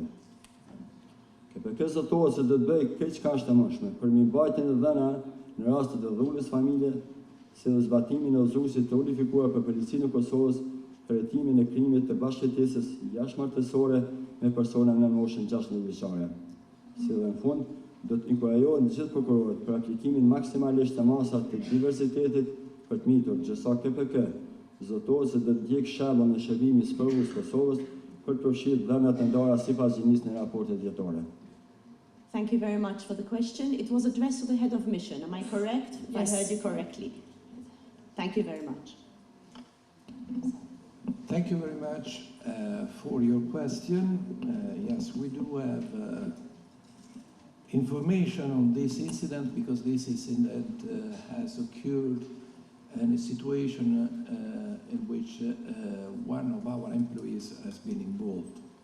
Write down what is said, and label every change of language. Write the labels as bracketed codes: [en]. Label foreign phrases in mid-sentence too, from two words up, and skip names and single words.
[sq] KPK zotohet se do të bëjë këtë çka është e mundshme për mirëmbajtjen e dhëna në rastet e dhulljes familje, si dhe zbatimin e udhëzuesit të unifikuar për policinë e Kosovës për hetimin e krimit të bashkëjetesës jashtëmartësore me persona në moshën 16 vjeçare. Si dhe në fund, do të inkurajohen gjithë prokurorët për aplikimin maksimalisht të masat të diversitetit për të mitur, gjësa KPK zotohet se do të ndjek shembull në shërbimin e sprovës Kosovës për të përfshirë dhënat e ndara sipas gjinisë në raportet vjetore. [en] Thank you very much for the question. It was addressed to the head of mission. Am I correct? Yes. I heard you correctly. Thank you very much. Thank you very much for your question. Yes, we do have information on this incident because this incident has occurred in a situation in which one of our employees has been involved.